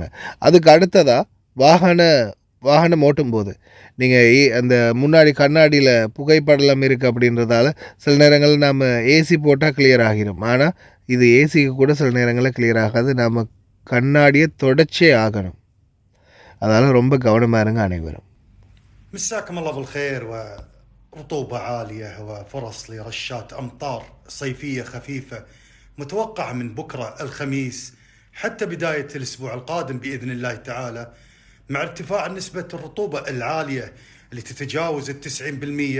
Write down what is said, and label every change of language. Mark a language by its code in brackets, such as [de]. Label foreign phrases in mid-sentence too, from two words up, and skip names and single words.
[ta] அதுக்கு அடுத்ததாக வாகனம் ஓட்டும் போது நீங்கள் அந்த முன்னாடி கண்ணாடியில் புகைப்படலம் இருக்குது அப்படின்றதால சில நேரங்களில் நாம் ஏசி போட்டால் கிளியர் ஆகிடும். ஆனால் இது ஏசிக்கு கூட சில நேரங்களில் கிளியர் ஆகாது. நாம் கண்ணாடியை தொடச்சே ஆகணும். அதனால் ரொம்ப கவனமாக இருங்க அனைவரும். [ar] مساكم الله بالخير. ورطوبة عالية وفرص لرشات أمطار صيفية خفيفة متوقعة من بكرة الخميس حتى بداية الأسبوع القادم بإذن الله تعالى، مع ارتفاع نسبة الرطوبة العالية اللي تتجاوز 90%.